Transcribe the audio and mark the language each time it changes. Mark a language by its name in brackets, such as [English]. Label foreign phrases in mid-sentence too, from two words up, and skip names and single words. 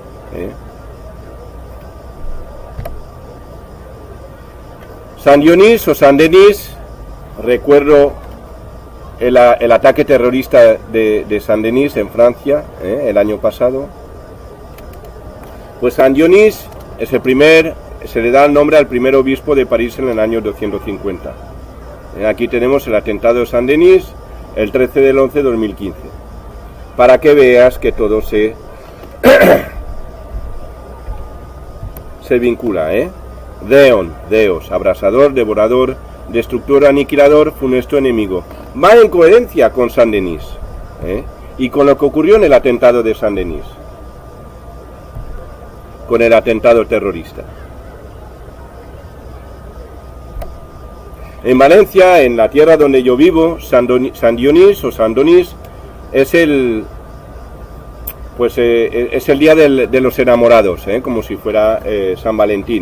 [Spanish] San Dionís o San Denis, recuerdo el ataque terrorista de San Denis en Francia, el año pasado. Pues San Dionís es se le da el nombre al primer obispo de París en el año 250. Aquí tenemos el atentado de San Denis, el 13 del 11 de 2015. Para que veas que todo se vincula, Deon, Deos, abrasador, devorador, destructor, aniquilador, funesto, enemigo. Va en coherencia con San Denis, y con lo que ocurrió en el atentado de San Denis, con el atentado terrorista. En Valencia, en la tierra donde yo vivo, San Dionís o San Donís es el día de los enamorados, como si fuera San Valentín.